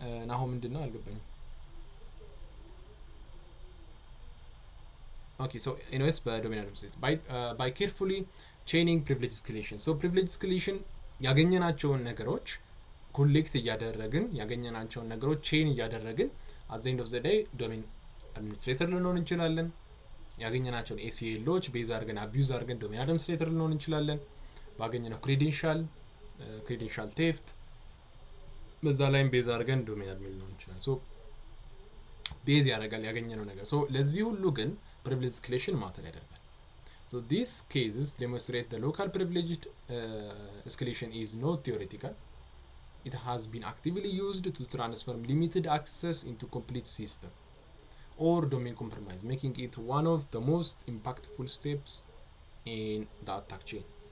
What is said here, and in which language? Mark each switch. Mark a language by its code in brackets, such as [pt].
[am] ናሆ ምንድን ነው አልገባኝም። [en] Okay, so anyways በዶሜን አድሚኒስትሬተርስ by carefully chaining privilege escalation. [am] So privilege escalation ያገኘናቸውን ነገሮች ኮሌክት እያደረግን ያገኘናቸውን ነገሮች ቼን እያደረግን [en] at the end of the day [am] ዶሜን አድሚኒስትሬተር ልንሆን እንችላለን። ያገኘናቸውን ኤሲኤሎች ቤዝ አድርገን አቢዩዝ አድርገን ዶሜን አድሚኒስትሬተር ልንሆን እንችላለን። ባገኘነው ክሬዴንሻል ቴፍት በዛ ላይም ቤዝ አድርገን ዶሜን አድሚን ልንሆን እንችላለን። ሶ ቤዝ ያደርጋል ያገኘነው ነገር። ሶ ለዚህ ሁሉ ግን privilege escalation ማተር ያደርጋል። [en] So these cases demonstrate the local privileged escalation is not theoretical. It has been actively used to transform limited access into complete system or domain compromise, making it one of the most impactful steps in the attack chain.